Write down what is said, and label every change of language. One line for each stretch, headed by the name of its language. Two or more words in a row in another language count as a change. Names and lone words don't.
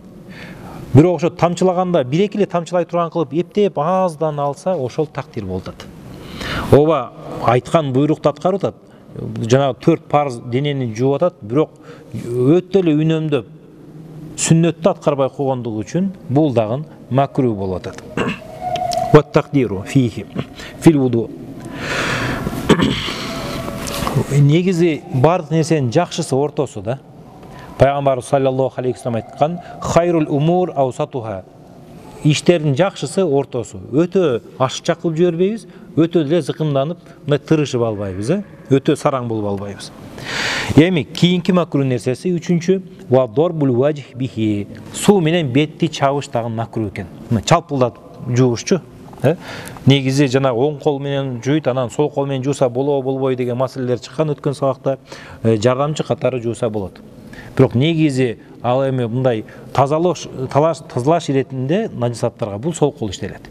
Kyrgyz: Бирок ошо тамчылаганда бир-эки эле тамчылай турган кылып эптеп аздан алса, ошол тактир болот. Ооба айткан буйрукту аткарып атат. Жана 4 парз денени жууп атат, бирок өтө эле үнөмдөп сүннөттү аткарбай койгондугу үчүн бул дагы макруh болуп атат.
Arabic: والتقتير فيه في الوضوء.
Kyrgyz: Негизи бардык нерсенин жакшысы ортосу да. Пайгамбар саллаллаху алейхи ва саллям айткан:
Arabic: "خير الأمور أوسطها."
Kyrgyz: Иштердин жакшысы ортосу. Өтө ашыкча кылып жибербейбиз, өтө эле зыкымданып, мындай тырышып албайбыз, өтө сараң болуп албайбыз. Эми кийинки макруh нерсеси үчүнчү
Arabic: وضرب الوجه به.
Kyrgyz: Суу менен бетти чабыш дагы макруh экен. Чалпылдатып жуушчу. Негизи жана оң кол менен жуйт, анан сол кол менен жууса болобой деген маселелер чыккан өткөн сабакта. Жардамчы катары жууса болот. Бирок негизи ал эми мындай тазалаш иретинде надисаттарга бул сол кол иштелет.